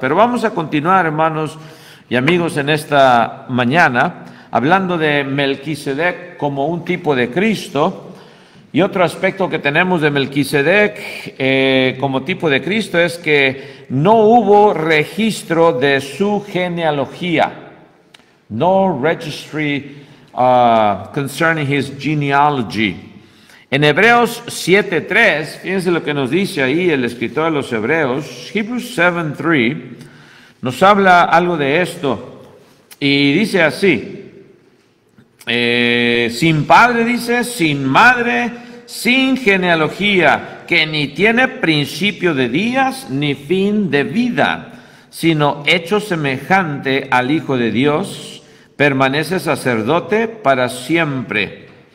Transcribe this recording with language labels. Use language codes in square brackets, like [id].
[es] Pero vamos a continuar, hermanos y amigos, en esta mañana, hablando de Melquisedec como un tipo de Cristo. Y otro aspecto que tenemos de Melquisedec como tipo de Cristo es que no hubo registro de su genealogía. [en] No registry concerning his genealogy. [es] En Hebreos 7:3, fíjense lo que nos dice ahí el escritor de los Hebreos, Hebrews 7:3, nos habla algo de esto. Y dice así: sin padre, dice, sin madre, sin genealogía, que ni tiene principio de días ni fin de vida, sino hecho semejante al Hijo de Dios, permanece sacerdote para siempre.